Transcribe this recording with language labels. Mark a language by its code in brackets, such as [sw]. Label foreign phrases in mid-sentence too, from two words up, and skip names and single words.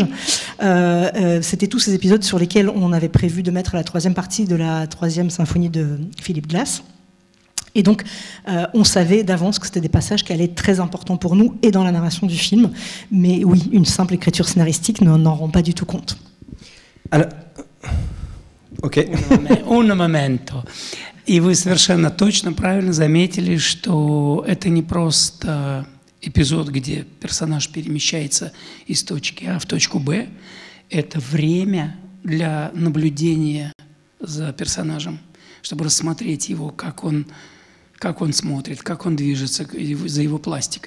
[fr] C'était tous ces épisodes sur lesquels on avait prévu de mettre la 3e partie de la 3e symphonie de Philip Glass. Et donc, on savait d'avance que c'était des passages qui allaient être très importants pour nous et dans la narration du film. Mais oui, une simple écriture scénaristique n'en rend pas du tout compte. Alors, ok. [es] Un momento. [ru] И вы совершенно точно правильно заметили, что это не просто эпизод, где персонаж перемещается из точки А в точку Б. Это время для наблюдения за персонажем, чтобы рассмотреть его, как он смотрит, как он движется, за его пластикой.